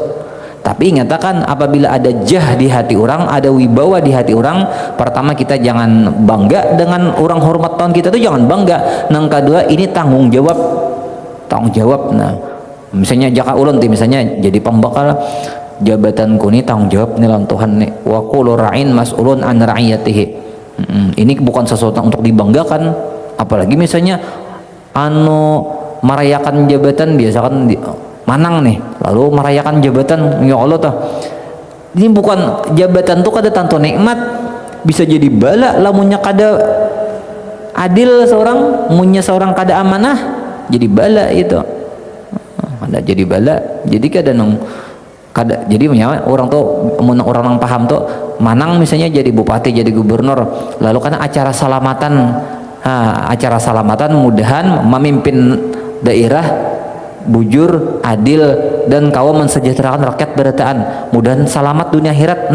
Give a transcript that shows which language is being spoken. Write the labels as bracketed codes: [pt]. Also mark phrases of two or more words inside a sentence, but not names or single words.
[bjn] Tapi nyatakan apabila ada jah di hati orang, ada wibawa di hati orang, pertama kita jangan bangga dengan orang hormat tahun kita tuh, jangan bangga. Nang kedua ini tanggung jawab. Nah, misalnya jaka ulun misalnya jadi pembakal jabatanku ini tanggung jawab nih lan Tuhan nih. [ar] وكلكم راع مسؤول عن رعيته. [bjn] Ini bukan sesuatu untuk dibanggakan, apalagi misalnya merayakan jabatan biasa kan manang nih, lalu merayakan jabatan, ya Allah tuh. Ini bukan jabatan tuh kada tanto nikmat, bisa jadi bala lamunnya kada adil seorang, munnya seorang kada amanah, jadi bala itu. Ada jadi bala, jadi kada jadi orang tuh orang paham tuh manang misalnya jadi bupati, jadi gubernur, lalu karena acara salamatan mudahan memimpin daerah bujur, adil, dan kau mensejahterakan rakyat berataan, mudahan selamat dunia akhirat.